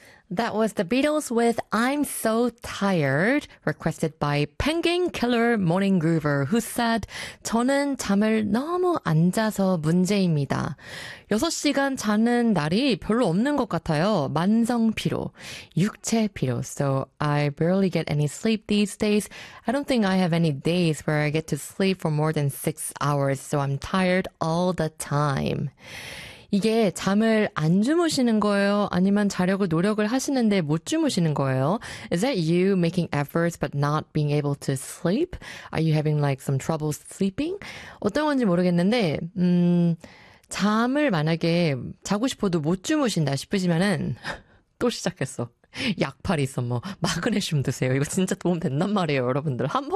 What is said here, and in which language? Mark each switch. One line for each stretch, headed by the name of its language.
English: That was the Beatles with I'm So Tired, requested by Penguin Killer Morning Groover, who said,
Korean: 저는 잠을 너무 안 자서 문제입니다. 6시간 자는 날이 별로 없는 것 같아요. 만성 피로, 육체 피로.
English: So I barely get any sleep these days. I don't think I have any days where I get to sleep for more than 6 hours, so I'm tired all the time.
Korean: 이게 잠을 안 주무시는 거예요? 아니면 자려고 노력을 하시는데 못 주무시는 거예요?
English: Is that you making efforts but not being able to sleep? Are you having like some trouble sleeping?
Korean: 어떤 건지 모르겠는데 잠을 만약에 자고 싶어도 못 주무신다 싶으시면은 또 시작했어. 약팔이 있어 뭐 마그네슘 드세요. 이거 진짜 도움 된단 말이에요, 여러분들.